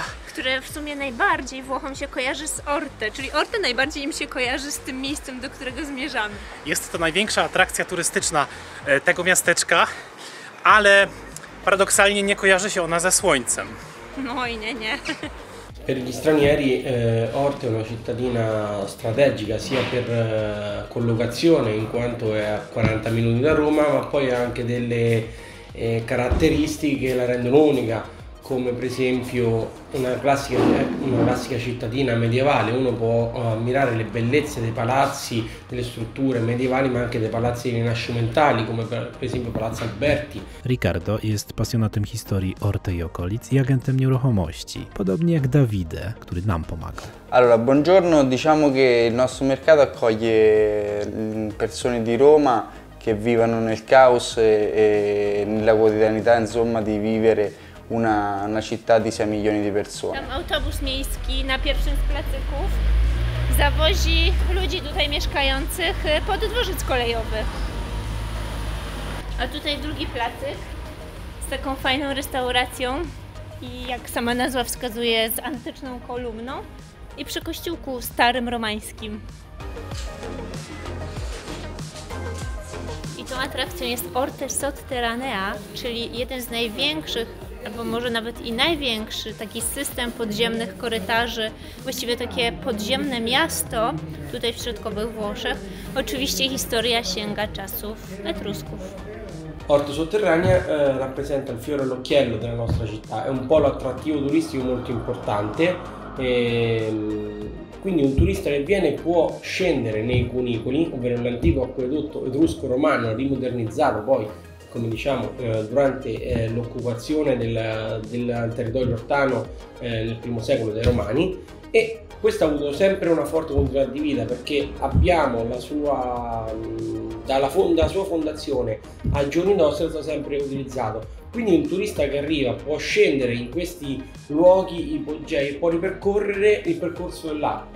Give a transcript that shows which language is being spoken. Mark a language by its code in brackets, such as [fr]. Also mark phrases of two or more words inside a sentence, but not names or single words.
[pl] które w sumie najbardziej Włochom się kojarzy z Orte, czyli Orte najbardziej im się kojarzy z tym miejscem, do którego zmierzamy. Jest to największa atrakcja turystyczna tego miasteczka, ale paradoksalnie nie kojarzy się ona ze słońcem. No i nie. [it] Per gli stranieri Orte è una cittadina strategica sia per collocazione in quanto è a 40 minuti da Roma, ma poi ha anche delle caratteristiche che la rendono unica, come per esempio una classica cittadina medievale. Uno può ammirare le bellezze dei palazzi, delle strutture medievali, ma anche dei palazzi rinascimentali, come per esempio Palazzo Alberti. [pl] Ricardo jest pasjonatem historii Orte i okolic i agentem nieruchomości, podobnie jak Davide, który nam pomagał. [it] Allora, buongiorno, diciamo che il nostro mercato accoglie persone di Roma che vivono nel caos e nella quotidianità, insomma, di vivere una città di 6 milioni di persone. [pl] Tam autobus miejski na pierwszym z placyków zawozi ludzi tutaj mieszkających pod dworzec kolejowy. A tutaj drugi placyk z taką fajną restauracją i, jak sama nazwa wskazuje, z antyczną kolumną i przy kościółku starym romańskim. I tą atrakcją jest Orte Sotterranea, czyli jeden z największych, albo może nawet i największy, taki system podziemnych korytarzy, właściwie takie podziemne miasto tutaj w środkowych Włoszech. Oczywiście historia sięga czasów Etrusków. [it] Orte Sotterranea rappresenta il fiore all'occhiello della nostra città, è un polo attrattivo turistico molto importante. Quindi un turista che viene può scendere nei cunicoli, ovvero l'antico acquedotto etrusco-romano rimodernizzato poi, come diciamo, durante l'occupazione del territorio ortano nel I secolo dai Romani, e questo ha avuto sempre una forte continuità di vita, perché abbiamo dalla sua fondazione ai giorni nostri è stato sempre utilizzato. Quindi un turista che arriva può scendere in questi luoghi ipogei e può ripercorrere il percorso dell'acqua.